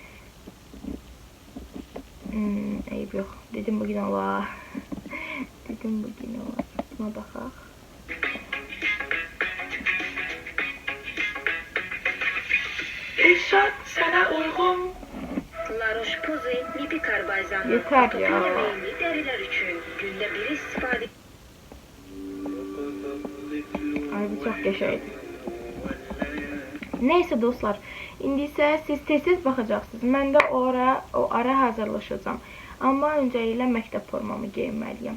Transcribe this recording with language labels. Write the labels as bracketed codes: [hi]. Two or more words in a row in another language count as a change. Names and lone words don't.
[az] Eyb yox. Dedim bugün olar. Dedim bugün olar. Buna baxaq. İrşad sənə uyğun. La Roche-Posay lipid karbazanı [tr] Yeter ya. meyilli deriler için günde bir istifade. [az] Ay bu çox qəşəngdir. Neyse dostlar, indi isə siz tez-tez baxacaqsınız. Mən də o ara hazırlaşacağam. Amma öncəliklə məktəb formamı geyinməliyəm.